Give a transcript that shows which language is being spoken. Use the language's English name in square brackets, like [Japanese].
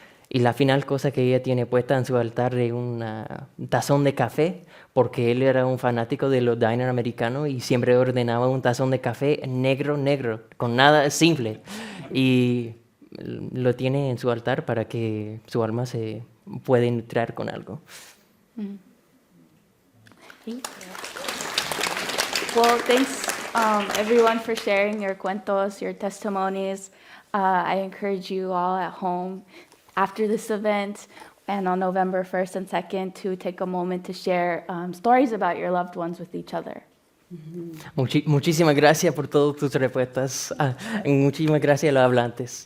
[Spanish] Y la final cosa que ella tiene puesta en su altar es un tazón de café, porque él era un fanático de los diners americanos y siempre ordenaba un tazón de café negro, con nada simple. Y lo tiene en su altar para que su alma se pueda nutrir con algo. [English] Well, thanks everyone for sharing your cuentos, your testimonies. I encourage you all at home after this event and on November 1st and 2nd to take a moment to share stories about your loved ones with each other. [Spanish] Muchísimas gracias por todas tus respuestas. Muchísimas gracias a los hablantes.